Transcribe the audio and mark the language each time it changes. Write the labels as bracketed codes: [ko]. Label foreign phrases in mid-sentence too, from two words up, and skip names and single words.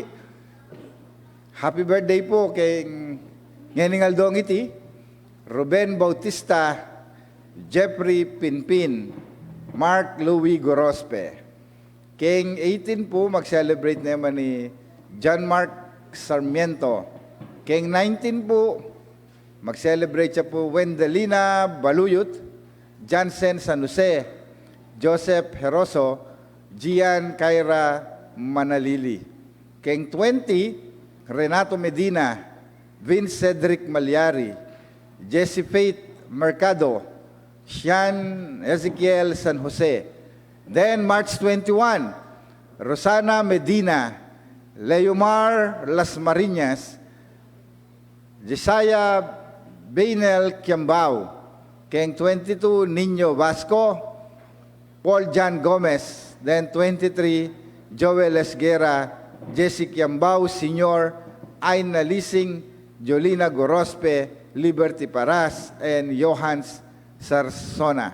[en] Happy birthday [pam] po kay Ngening Aldong iti, Ruben Bautista, Jeffrey Pinpin, Mark Louis Gorospe. King 18 po mag-celebrate naman ni John Mark Sarmiento. King 19 po, mag-celebrate siya po Wendelina Baluyot, Jansen San Jose, Joseph Heroso, Gian Kyra Manalili. King 20, Renato Medina, Vince Cedric Malyari, Jesse Faith Mercado, Sean Ezekiel San Jose. Then March 21, Rosana Medina, Leomar Las Marinas, Jesiah Bainel Kiambao, King 22, Nino Vasco, Paul John Gomez, then 23, Joel Esguera, Jesse Kiambao Sr., Aina Lising, Jolina Gorospe, Liberty Paras, and Johans Sarsona.